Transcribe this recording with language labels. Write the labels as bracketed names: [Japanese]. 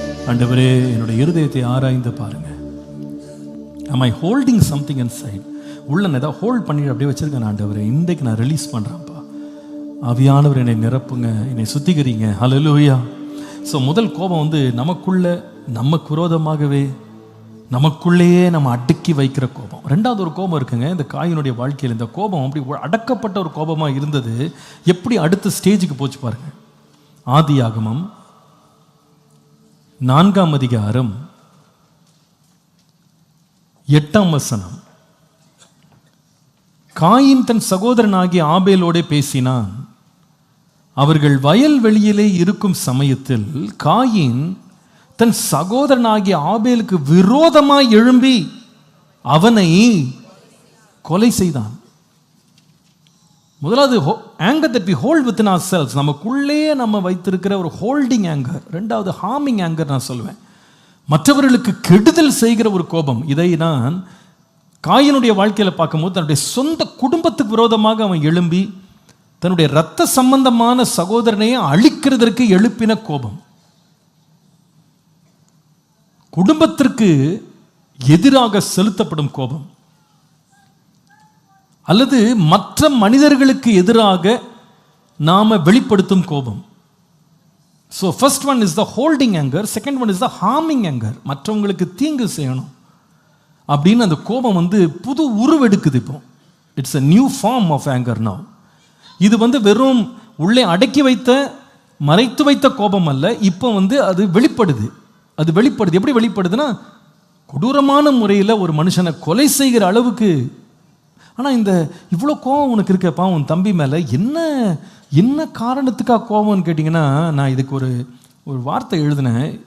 [Tamil] ஆண்டவரே, என்னுடைய இருதயத்தை ஆராய்ந்து பாருங்க. [English] am I holding something inside? [Tamil] உள்ள நான் ஏதாவது ஹோல்ட் பண்ணி அப்படியே வச்சிருக்கேன் ஆண்டவரே, இன்றைக்கு நான் ரிலீஸ் பண்றேன்ப்பா. ஆவியானவர் என்னை நிரப்புங்க, என்னை சுத்திகரிங்க. ஹல்லேலூயா. ஸோ முதல் கோபம் வந்து நமக்குள்ள நமக்கு விரோதமாகவே நமக்குள்ளேயே நம்ம அடக்கி வைக்கிற கோபம். ரெண்டாவது ஒரு கோபம் இருக்குங்க இந்த காயினுடைய வாழ்க்கையில். இந்த கோபம் அப்படி அடக்கப்பட்ட ஒரு கோபமாக இருந்தது, எப்படி அடுத்த ஸ்டேஜுக்கு போச்சு பாருங்க. ஆதியாகமம் 4ஆம் அதிகாரம் 8ஆம் வசனம். காயின் தன் சகோதரனாகிய ஆபேலோடே பேசினான். அவர்கள் வயல்வெளியிலே இருக்கும் சமயத்தில் காயின் தன் சகோதரனாகிய ஆபேலுக்கு விரோதமாய் எழும்பி அவனை கொலை செய்தான். முதலாவது [English] anger that we hold within ourselves, [Tamil] நமக்குள்ளே நம்ம வைத்திருக்கிற ஒரு [English] Holding anger. [Tamil] ரெண்டாவது ஹார்மிங் anger நான் சொல்வேன், மற்றவர்களுக்கு கெடுதல் செய்கிற ஒரு கோபம். இதை நான் காயினுடைய வாழ்க்கையில் பார்க்கும்போது தன்னுடைய சொந்த குடும்பத்துக்கு விரோதமாக அவன் எழும்பி தன்னுடைய இரத்த சம்பந்தமான சகோதரனையே அழிக்கிறதற்கு எழுப்பின கோபம். குடும்பத்திற்கு எதிராக செலுத்தப்படும் கோபம் அல்லது மற்ற மனிதர்களுக்கு எதிராக நாம வெளிப்படுத்தும் கோபம். [English] So first one is the holding anger, second one is the harming anger. [Tamil] மற்றவங்களுக்கு தீங்கு செய்யணும் அப்படின்னு அந்த கோபம் வந்து புது உருவெடுக்குது. இப்போ [English] It's a new form of anger now. [Tamil] இது வந்து வெறும் உள்ளே அடக்கி வைத்த மறைத்து வைத்த கோபம் அல்ல, இப்போ வந்து அது வெளிப்படுது. அது வெளிப்படுது. எப்படி வெளிப்படுதுன்னா, கொடூரமான முறையில் ஒரு மனுஷனை கொலை செய்கிற அளவுக்கு. ஆனால் இந்த இவ்வளோ கோபம் உனக்கு இருக்கப்பா உன் தம்பி மேலே, என்ன என்ன காரணத்துக்காக கோபம்னு கேட்டிங்கன்னா, நான் இதுக்கு ஒரு வார்த்தை எழுதினேன்.